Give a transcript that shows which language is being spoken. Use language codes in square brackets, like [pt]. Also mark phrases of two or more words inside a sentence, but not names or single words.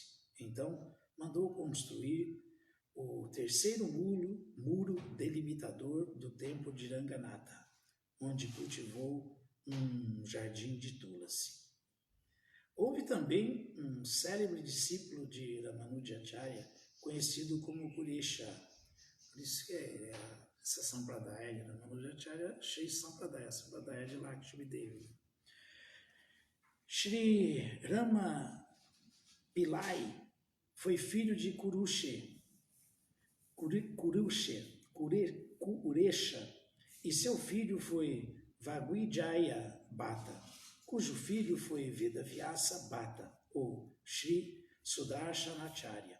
[pt] Então, mandou construir o terceiro muro delimitador do templo de Ranganatha, onde cultivou um jardim de Tulasi. Houve também um célebre discípulo de Ramanujacharya, conhecido como Kuresha. Por isso que essa Sampradaya de Ramanujacharya, Shri Sampradaya, Sampradaya de Lakshmi Devi. Shri Rama Pillai foi filho de Kuresha, e seu filho foi Vagwijaya Bhatta, cujo filho foi Vedavyasa Bhatta, ou Shri Sudarshanacharya.